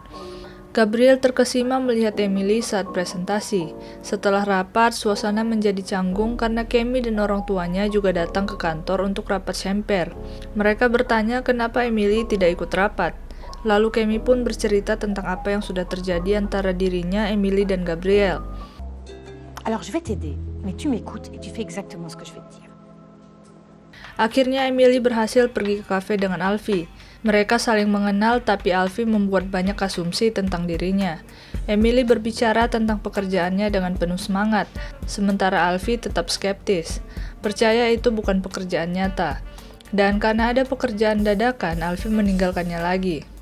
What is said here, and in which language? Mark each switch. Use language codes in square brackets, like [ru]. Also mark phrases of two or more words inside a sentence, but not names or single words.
[id] Gabriel terkesima melihat Emily saat presentasi. Setelah rapat, suasana menjadi canggung karena Kemi dan orang tuanya juga datang ke kantor untuk rapat champer. Mereka bertanya kenapa Emily tidak ikut rapat. Lalu Kemi pun bercerita tentang apa yang sudah terjadi antara dirinya, Emily, dan Gabriel. [fr] Alors je vais t'aider, mais tu m'écoutes et tu fais exactement ce que je vais te dire. [id] Akhirnya Emily berhasil pergi ke kafe dengan Alfie. Mereka saling mengenal tapi Alfie membuat banyak asumsi tentang dirinya. Emily berbicara tentang pekerjaannya dengan penuh semangat, sementara Alfie tetap skeptis. Percaya itu bukan pekerjaan nyata. Dan karena ada pekerjaan dadakan, Alfie meninggalkannya lagi.